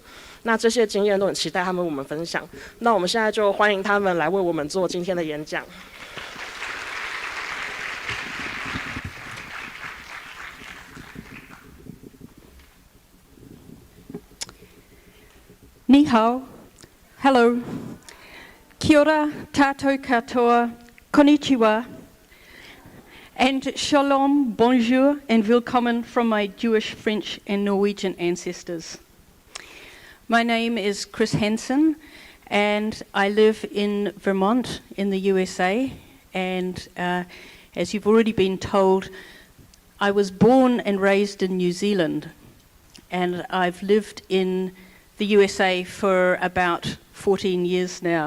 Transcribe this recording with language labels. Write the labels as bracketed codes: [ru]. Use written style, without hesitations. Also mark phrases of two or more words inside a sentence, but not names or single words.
[zh] 那这些经验都很期待他们为我们分享。那我们现在就欢迎他们来为我们做今天的演讲。你好, hello, [mi] kia ora, tātou katoa, [en] konnichiwa, and shalom, bonjour, and willkommen from my Jewish, French, and Norwegian ancestors. My name is Chris Hansen, and I live in Vermont in the USA, and as you've already been told, I was born and raised in New Zealand, and I've lived in the USA for about 14 years now.